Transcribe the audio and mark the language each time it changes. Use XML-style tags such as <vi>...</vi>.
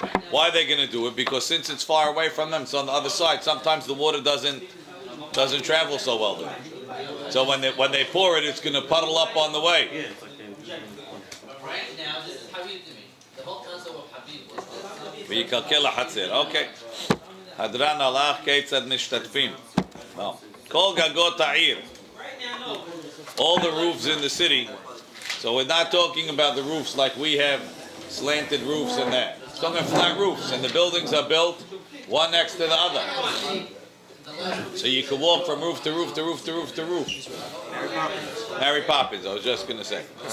<en>Why are they going to do it? Because since it's far away from them, it's on the other side. Sometimes the water doesn't travel so well there. So when they pour it, it's going to puddle up on the way. Right now, this is Habib to me. The whole concept of Habib is</en> <he>ויקלקל לחצר. Okay. הדרן הלך כיצד משתתפים. Well, כל גגות העיר.</he> <en>All the roofs in the city. So we're not talking about the roofs like we have slanted roofs and that. It's talking about flat roofs, and the buildings are built one next to the other. So you can walk from roof to roof to roof to roof to roof. Mary Poppins, I was just going to say.</en>